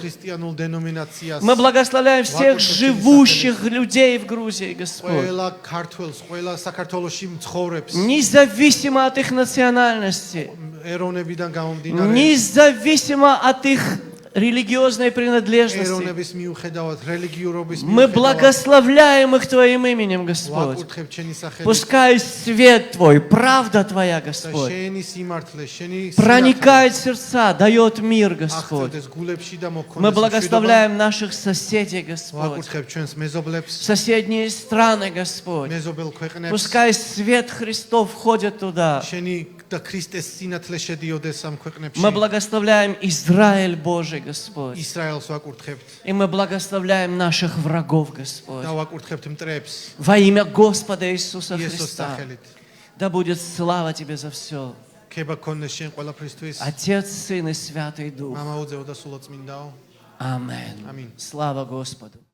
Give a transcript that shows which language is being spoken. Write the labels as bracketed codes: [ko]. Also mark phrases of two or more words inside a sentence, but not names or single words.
[ka] ქრისტიანულ деноминაციას. [ru] Мы благословляем всех живущих людей в Грузии, Господь. [ka] ყველა ქართველს, ყველა საქართველოში მცხოვრებს. [ru] Независимо от их национальности, [ka] ეროვნებიდან გამომდინარე. [ru] независимо от их религиозной принадлежности. [ka] ეროვნების მიუხედავად, რელიგიურობის [ru] Мы [ka] მიუხედავად. [ru] благословляем их Твоим именем, Господь. [ka] ვაკურთხებ ჩემი სახელით. [ru] Пускай свет Твой, правда Твоя, [ka] და [ru] Господь, [ka] შენი სიმართლე, შენი [ru] проникает в сердца, дает мир, Господь. [ka] აღწევდეს გულებში და [ru] Мы [ka] მოქონდეს. [ru] благословляем наших соседей, Господь, [ka] ვაკურთხებ ჩვენს მეზობლებს, [ru] соседние страны, Господь. [ka] მეზობელ ქვეყნებს. [ru] Пускай свет Христов входит туда. [ka] შენი და ქრისტეს სინათლე შედიოდეს ამ ქვეყნებში. [ru] Мы благословляем Израиль Божий, Господь. [ka] ისრაელს ვაკურთხებთ [ru] И мы благословляем наших врагов, Господь. [ka] და ვაკურთხებთ მტრებს. [ru] Во имя Господа Иисуса [ka] იესოს [ru] Христа. [ka] სახელით. [ru] Да будет слава Тебе за все. [ka] ქება გქონდეს შენ ყველაფრისთვის. [ru] Отец, Сын и Святый Дух. [ka] მამაოძეო და სულოწმინდაო. [ru] Аминь. Аминь. Слава Господу.